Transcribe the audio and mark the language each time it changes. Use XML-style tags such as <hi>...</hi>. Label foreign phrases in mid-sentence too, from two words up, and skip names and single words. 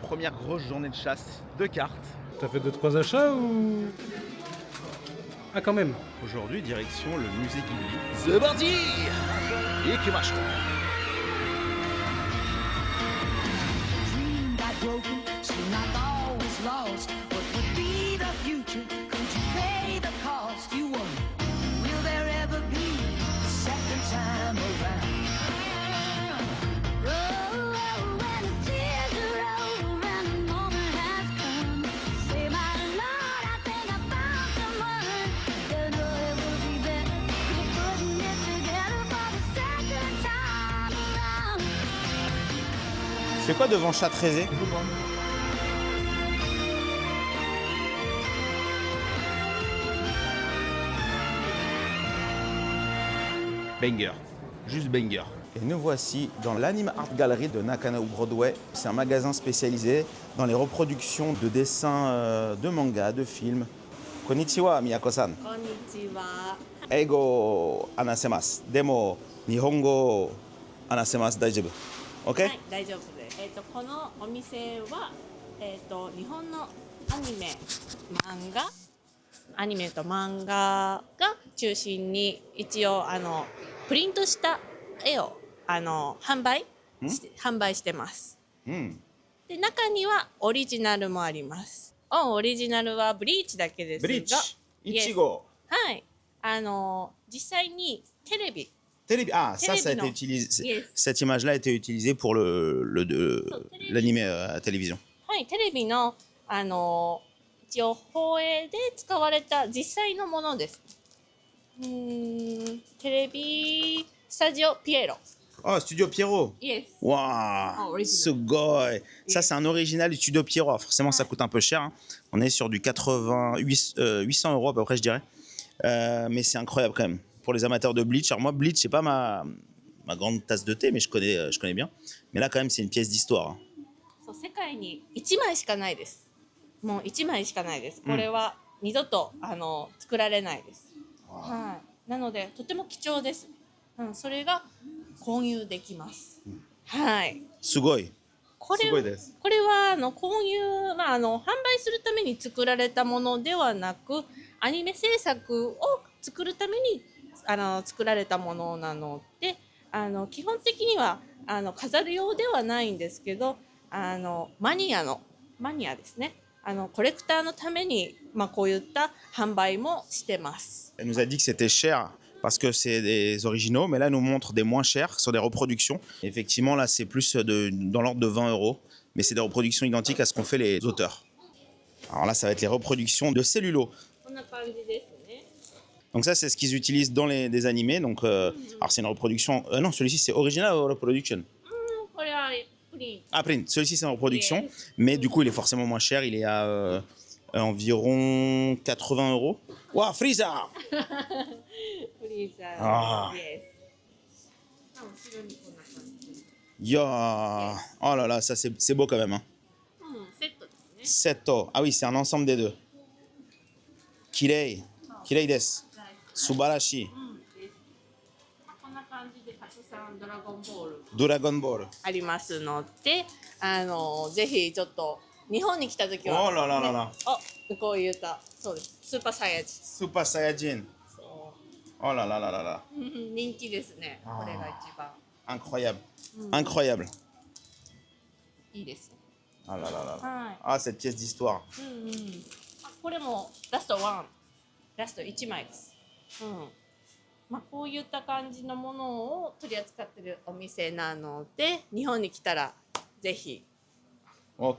<fr>première grosse journée de chasse de cartes. T'as fait 2-3 achats ou... Ah quand même. Aujourd'hui, direction le musée Ghibli. C'est parti! Ikimashou!</fr> <en>Dream got broken, still not always lost. What would be the future? Could you pay the cost? You wonder, will there ever be a second time around? Oh, when the tears are over and the moment has come, say my Lord, I think I found someone. Don't know it will be better. We're putting it together for the second time around.</en> <fr>C'est quoi devant Chat-Rézé? Banger. Juste banger. Et nous voici dans l'Anime Art Gallery de Nakano Broadway. C'est un magasin spécialisé dans les reproductions de dessins de manga, de films.</fr> <ja>Konnichiwa, Miyako-san. こんにちは。英語話せます。でも日本語話せます。大丈夫。OK？はい、大丈夫です。このお店は、日本のアニメ、アニメと漫画が中心に一応プリントした絵を販売してます。うん。で中にはオリジナルもあります。オリジナルはブリーチだけですが、ブリーチ。いち Yes ご。はい。実際にテレビ</ja> <fr>Ah, ça a été non. utilisé. Yes. Cette image-là a été utilisée pour l'anime à télévision.</fr> <ja>はいテレビの一応放映で使われた実際のものです。テレビスタジオピエロ。</ja> <fr>Oh, Studio Pierrot. Yes. Waouh, original. Sugoi. Ça, c'est un original du Studio Pierrot. Alors, forcément, ça coûte un peu cher, hein. On est sur du 800 euros à peu près, je dirais. Mais c'est incroyable quand même. Pour les amateurs de Bleach. Alors, moi, Bleach, c'est pas ma grande tasse de thé, mais je connais bien. Mais là, quand même, c'est une pièce d'histoire, hein.</fr> <ja>そう世界に1枚しかないです。もう1枚しかないです。これは二度と作られないです。はい。なのでとても貴重です。それが購入できます。はい。 Sugoi. これすごいです。これは購入、販売するために作られたものではなく、アニメ制作を作るために作られたものなので、基本的には飾るようではないんですけど、マニアですね。コレクターのために、こういった販売もしてます。</ja> <fr>Elle nous a dit que c'était cher parce que c'est des originaux, mais là, elle nous montre des moins chers sur des reproductions. Effectivement, là, c'est plus dans l'ordre de 20 euros, mais c'est des reproductions identiques à ce qu'ont fait les auteurs. Alors là, ça va être les reproductions de cellulo.</fr> <ja>こんな感じですね。</ja> <fr>Donc ça, c'est ce qu'ils utilisent dans des animés. Donc, alors c'est une reproduction. Non, celui-ci, c'est original reproduction.</fr> <ja>これはプリン。</ja> <fr>Ah, print. Celui-ci, c'est en reproduction, Yes. mais du coup, il est forcément moins cher. Il est à environ 80 euros. Waouh, Frieza!</fr> <ja>フリーザーあーです。後ろにこんな感じ。 Ya.</ja> <fr>Oh là là, ça, c'est beau quand même, hein.</fr> <ja>セットですね。 Seto.</ja> <fr>Ah oui, c'est un ensemble des deux.</fr> <ja>綺麗。綺麗です。素晴らしい. こんな感じでたくさんドラゴンボール Dragon Ball. ありますので、ぜひちょっと日本に来た時は、おららららね、こういったそうですスーパーサイヤ人 Super Saiyajin. そ</ja> <fr>Oh là là là là là.</fr> <ja>う人気ですね。あーこれが一番</ja> <fr>Incroyable. Incroyable.</fr> <ja>いいですね。</ja> <fr>Ah là là là là.</fr> <ja>はい。</ja> <fr>Ah, cette pièce d'histoire.</fr> <ja>これもラスト1枚です。こういった感じのものを取り扱ってるお店なので、日本に来たらぜひ Ok.</ja>